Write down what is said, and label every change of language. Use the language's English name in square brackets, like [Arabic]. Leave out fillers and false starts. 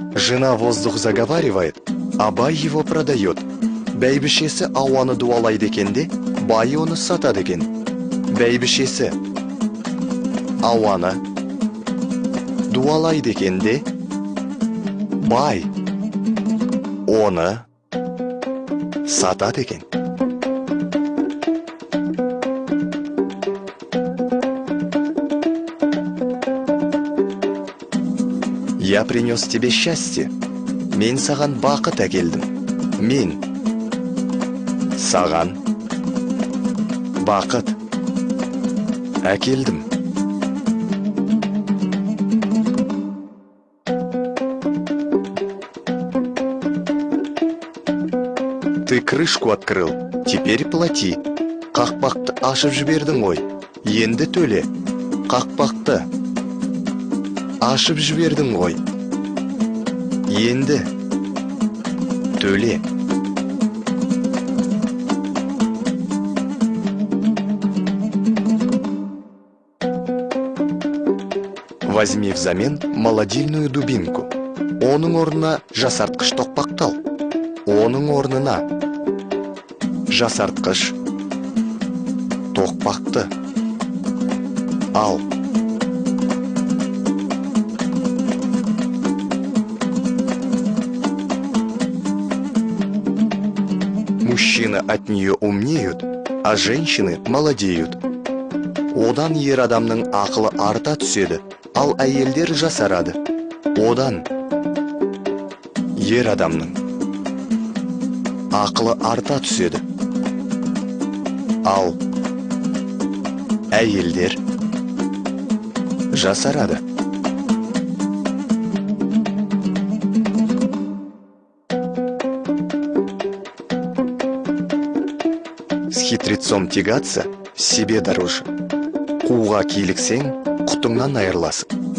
[Russian] Жена воздух заговаривает, а бай его продает. [Kazakh] Бәйбішесі ауаны дуалайды екенде, бай оны сатады екен. Бәйбішесі ауаны дуалайды екенде, бай оны сатады екен. [Russian] Я принес тебе счастье. [Kazakh] Мен саған бақыт әкелдім. Мен саған бақыт әкелдім. [Russian] Ты крышку открыл, теперь плати. [Kazakh] Қақпақты ашып жібердің ғой. Енді төле. Қақпақты ашып жібердің ғой. Енді төле. [Russian] Возьми взамен молодильную дубинку. [Kazakh] Оның орнына жасартқыш тоқпақтал. Оның орнына жасартқыш тоқпақты ал. [Russian] Мужчины от нее умнеют, а женщины молодеют. [Kazakh] Одан ер адамның ақылы арта түседі, ал әйелдер жасарады. Одан ер адамның ақылы арта түседі, ал әйелдер жасарады. [Russian] С хитрецом тягаться себе дороже. [Kazakh] Қуға киліксең, құтыңнан айырыласың.